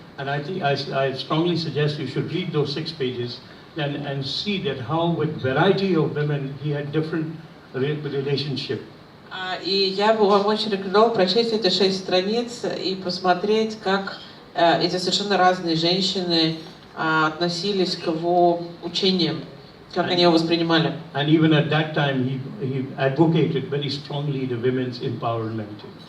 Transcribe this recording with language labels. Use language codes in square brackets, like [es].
[en] And I think I strongly suggest you should read those 6 pages and see that how with variety of women he had different relationship. [ru] И я бы вам очень рекомендовала прочесть эти 6 страниц и посмотреть, как эти совершенно разные женщины относились к его учениям, как они его воспринимали. [en] And even at that time he advocated very strongly the women's empowerment.